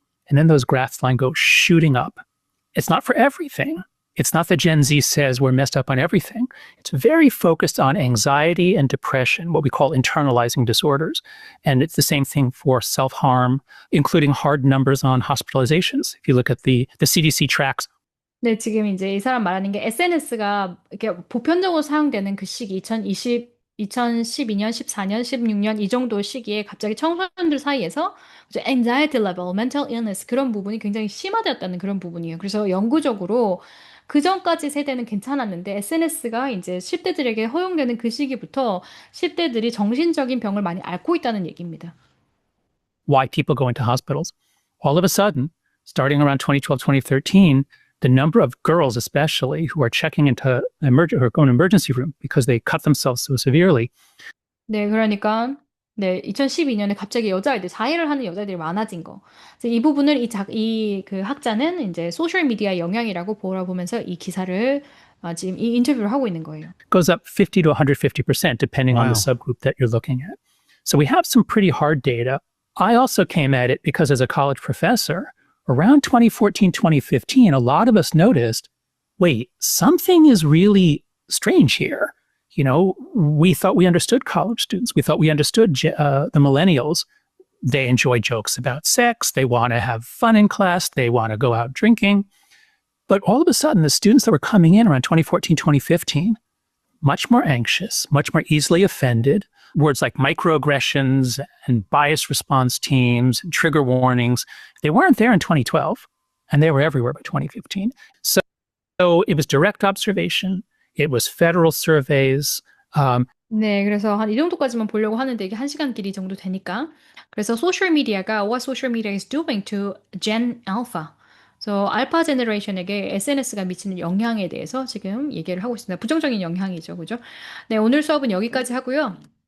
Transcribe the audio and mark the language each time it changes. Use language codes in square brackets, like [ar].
[en] And then those graphs line go shooting up. It's not for everything. It's not that Gen Z says we're messed up on everything. It's very focused on anxiety and depression, what we call internalizing disorders. And it's the same thing for self-harm, including hard numbers on hospitalizations. If you look at the CDC tracks. [ko] 네, 지금 이제 이 사람 말하는 게 SNS가 이렇게 보편적으로 사용되는 그 시기 2020 2012년, 14년, 16년 이 정도 시기에 갑자기 청소년들 사이에서 이제 anxiety level, mental illness 그런 부분이 굉장히 심화되었다는 그런 부분이에요. 그래서 영구적으로 그 전까지 세대는 괜찮았는데 SNS가 이제 10대들에게 허용되는 그 시기부터 10대들이 정신적인 병을 많이 앓고 있다는 얘기입니다. [en] Why people go into hospitals. All of a sudden, starting around 2012, 2013, the number of girls, especially, who are checking into or going to emergency room because they cut themselves so severely. [ko] 네, 그러니까 네, 2012년에 갑자기 여자아이들, 자해를 하는 여자애들이 많아진 거. 그래서 이 부분을 그 학자는 이제 소셜 미디어 영향이라고 보면서 이 기사를 지금 이 인터뷰를 하고 있는 거예요. [en] Goes up 50 to 150%, depending on the subgroup that you're looking at. So we have some pretty hard data. I also came at it because as a college professor, around 2014, 2015, a lot of us noticed, wait, something is really strange here. You know, we thought we understood college students. We thought we understood the millennials. They enjoy jokes about sex. They want to have fun in class. They want to go out drinking. But all of a sudden, the students that were coming in around 2014, 2015, much more anxious, much more easily offended. Words like microaggressions and bias response teams and trigger warnings, they weren't there in 2012, and they were everywhere by 2015. So it was direct observation. It was federal surveys. [ko] 네, 그래서 한 이 정도까지만 보려고 하는데 이게 1시간 길이 정도 되니까. 그래서 소셜 미디어가 [en] what social media is doing to Gen Alpha. [ko] 그래서 알파 제너레이션에게 SNS가 미치는 영향에 대해서 지금 얘기를 하고 있습니다. 부정적인 영향이죠. 그죠? 네, 오늘 수업은 여기까지 하고요.